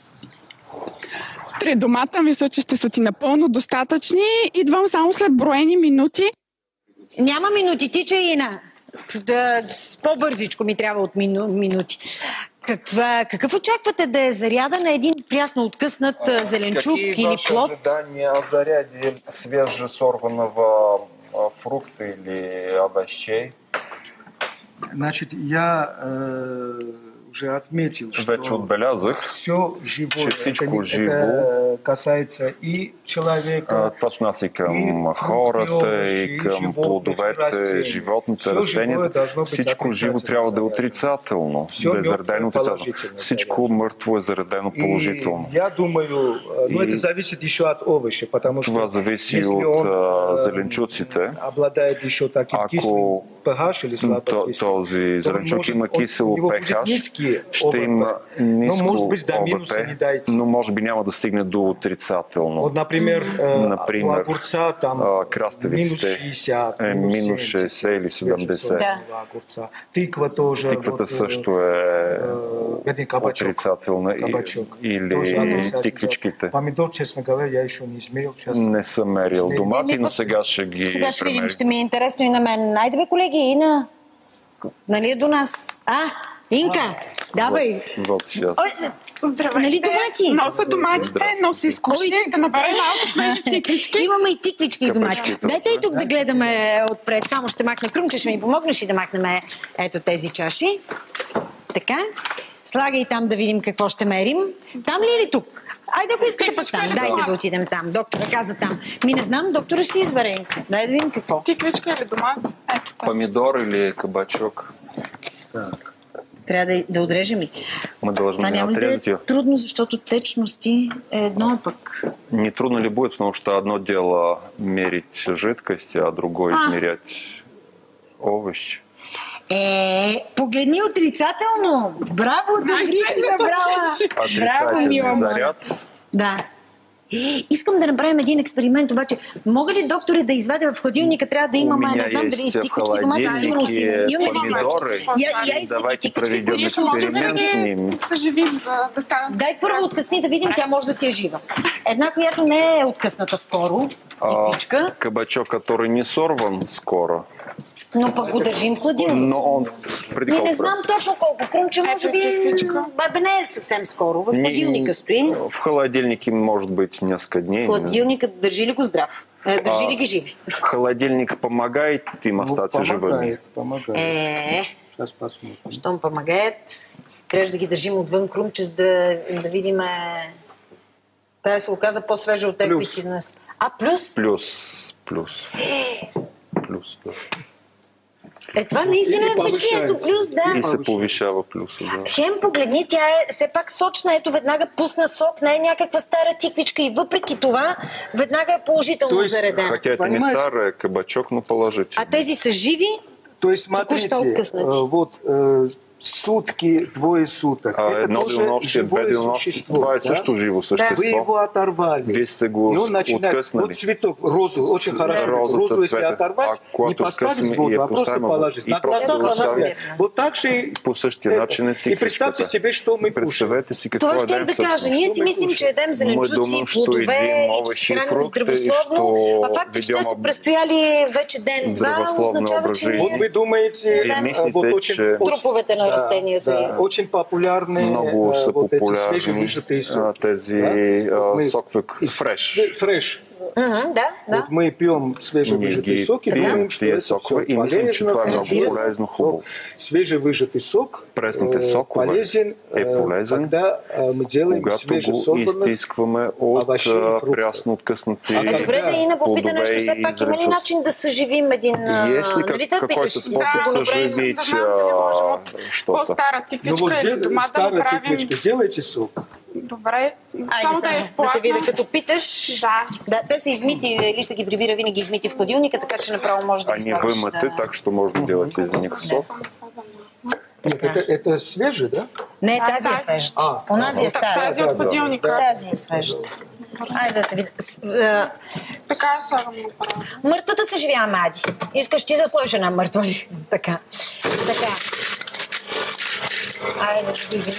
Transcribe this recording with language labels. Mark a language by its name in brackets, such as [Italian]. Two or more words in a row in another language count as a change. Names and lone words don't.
[Bulgarian] 3 домата, мисля, че ще са ти напълно достатъчни. Идвам само след броени минути. Няма минути, тича Ина. По-бързичко ми трябва от минути. Какъв очаквате да е заряда на един прясно откъснат зеленчук или плод? [Russian] Какви ваши ожидания о заряде свежесорванного фрукта или овощей? Значит, я уже отметил, что все живое, касается и человека, [Bulgarian] това се отнася и към хората, и към плодовете, животните, растенията. Всичко живо трябва да е отрицателно, да е заредено отрицателно. Всичко мъртво е заредено положително. [Russian] Я думаю, но это зависит еще от овощей, потому что [Bulgarian] това зависи от зеленчуците. [Russian] Обладает еще таким кислым pH или слабо кислым. [Bulgarian] Този зеленчук има кисело pH, ще има ниско ОВП, но може би няма да стигне до отрицателно. [Russian] Например, у огурца там [Bulgarian] краставиците минус 60 или 70. Тиквата също е отрицателна. Или тиквичките. [Russian] Помидор, честно говоря, я еще не измерил. [Bulgarian] Не съм мерил домати, но сега ще ги Сега ще видим, ще ми е интересно и на мен. Айде бе, колеги, Ина. Нали е до нас? Инка, давай. [Russian] Вот сейчас. [Bulgarian] Здравейте. Нали домати? Носа доматите, но се изкуших да наберем малко свежи тиквички. Имаме и тиквички и домати. Дайте и тук да гледаме отпред. Само ще махна Крумче, ще ми помогнеш и да махнем ето тези чаши. Така. Слагай там да видим какво ще мерим. Там ли или тук? Айде, ако искате пък там. Дайте да отидем там. Доктора каза там. Не знам, доктора ще избере. Дай да видим какво. Тиквичка или домат? Ето тази. [Russian] Помидор или кабачок? [Bulgarian] Трябва да отрежем ли? Това няма да е трудно, защото течности е едно пък. [Russian] Не трудно ли будет, потому что одно дело мерить жидкость, а другое измерять овощи? [Bulgarian] Погледни отрицателно! Браво, добри си набрала! Браво, мила моя! Да. Искам да направим един експеримент, обаче мога ли, доктори, да извадя в хладилника? Трябва да имаме, не знам дали тиквички, домати, сигурно си. Имаме ли тиквички? Я извади тиквички, които са живи, да станат. Дай първо откъсни да видим, тя може да си е жива. Една, която не е откъсната скоро, тиквичка. [Russian] Кабачок, который не сорван скоро. [Bulgarian] Но пък го държим в хладилник. Но он преди колко? Не знам точно колко. Крумче може би не е съвсем скоро. В хладилника стои. [Russian] В холодильнике может быть несколько дней. [Bulgarian] Хладилникът държи ли го здрав? Държи ли ги живи? [Russian] Холодильник помогает им остаться живыми? Помогает. Сейчас посмотрим. [Bulgarian] Щом помагает, трябва да ги държим отвън, Крумче, за да видим. Тая се оказа по-свежа от теквици днес. Плюс? Плюс, да. Това наистина е впечатлението плюс, да. И се повишава плюса, да. Хем, погледни, тя е все пак сочна. Ето, веднага пусна сок, не е някаква стара тиквичка и въпреки това, веднага е положително заредена. Хотя не стара, е кабачок, но положително. А тези са живи? [Russian] То есть, смотрите, вот сутки, двое суток. Это тоже живое существо. [Bulgarian] Това е също живо същество. [Russian] Вы его оторвали. [Bulgarian] Вие сте го откъснали. [Russian] Вот цветок, розу, очень хорошо. Розу, если оторвать, не поставить в воду, а просто положить. На глаза положить. Вот так же [Bulgarian] по същия начин е тиквичката. [Russian] И представьте себе, что мы кушаем. [Bulgarian] Това щях да кажа. Ние си мислим, че едем зеленчуци, плодове и че се храним здравословно, а факт, че те са престояли вече ден-два, означава, че [Russian] вот вы думаете, [Bulgarian] труповете на растенията. Да, [Russian] очень популярны [Bulgarian] много са [Russian] вот [Bulgarian] популярни [Russian] эти свежевыжатые соки. [Bulgarian] Тези сокове фреш. Фреш. Да. [Russian] Вот мы пьем свежевыжатые соки, думаем, что это все [Bulgarian] полезно, хубаво. [Russian] Свежевыжатый сок полезен, когда мы делаем [Bulgarian] изтискваме от прясно откъснати плодове. Добре, да и на попита нещо, все пак има ли начин да съживим един... [Russian] Какой-то способ съживить что-то? [Bulgarian] По-стара тиквичка или дома да направим... [Russian] Сделайте сок. [Bulgarian] Добре, само да те видя, като питаш. Да, те са измити, Лица ги прибира винаги измити в хладилника, така че направо може да ги слагаш. [Russian] Они вымыты, так что можно делать из них сок. Нет, это свежий, да? [Bulgarian] Не, тази е свежата. Онази е стара. Тази от хладилника. Тази е свежата. Айде да те видя. Така е слагам направо. Мъртвата съживяваме, Ади. Искаш ти да сложиш една мъртва ли? Така. Айде да видим.